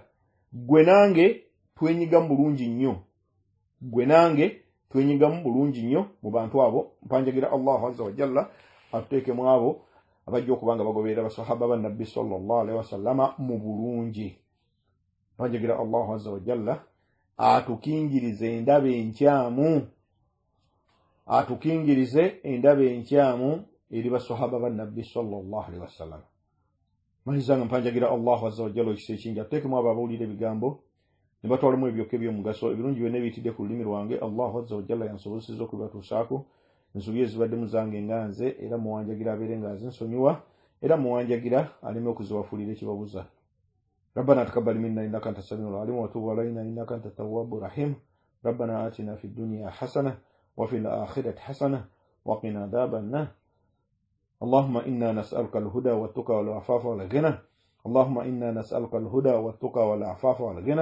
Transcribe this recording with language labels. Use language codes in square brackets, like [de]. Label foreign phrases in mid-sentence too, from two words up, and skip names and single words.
[lg] Gwe nange twenyigamu bulungi nnyo mu bantu abo. Mpanjagira [ar] الله عز وجل [lg] atuteekemu abo abajja okubanga bagoberera basahaba ba nabbi [ar] صلى الله عليه وسلم [lg] mu bulungi. Mpanjagira [ar] الله عز وجل [lg] atukingirize endaba enkyamu eri basahaba ba nabbi [ar] صلى الله عليه وسلم. [lg] Malizanga mpanjagira [ar] الله عز وجل [lg] ekisa ekingi atuteekemu abo abawulira ebigambo ne batwalamu ebyoka eby'omugaso ebirungi byonna ebiyitidde ku lulimi lwange. [ar] الله عز وجل [lg] yansobozesezza okubibatuusaako. Ensobi ezibaddemu zange nga nze era muwanjagira abeere nga nsonyiwa era muwanjagira aleme okuzibafuulira ekibabuza. [ar] ربنا تقبل منا إنك أنت السميع العليم وتب علينا إنك أنت التواب الرحيم. ربنا آتنا في الدنيا حسنة وفي الآخرة حسنة وقنا عذاب النار. اللهم إنا نسألك الهدى والتقى والعفاف والغنى. اللهم إنا نسألك الهدى والتقى والعفاف والغنى.